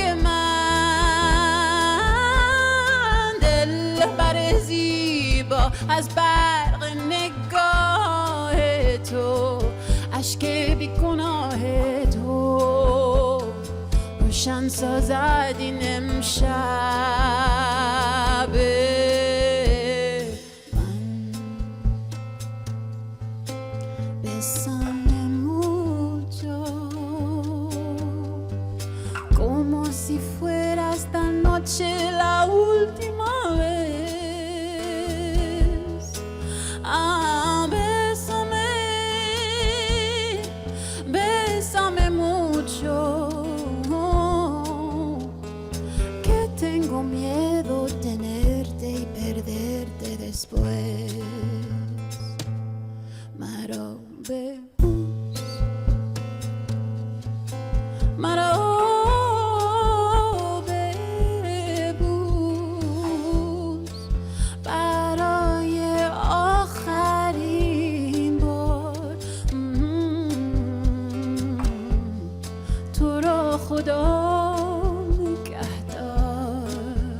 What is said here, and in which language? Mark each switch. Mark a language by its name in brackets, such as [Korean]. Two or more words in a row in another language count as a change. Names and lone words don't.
[Persian] من دل بر زیبا از برق نگاه تو اشک بیگناه تو روشن سازد این [Spanish] امشب Bésame mucho, como si fuera esta noche la última vez. Ah, bésame, bésame mucho, que tengo miedo tenerte y perderte después. [Persian] مرا ببوس برای آخرین بار تو را خدا نگهدار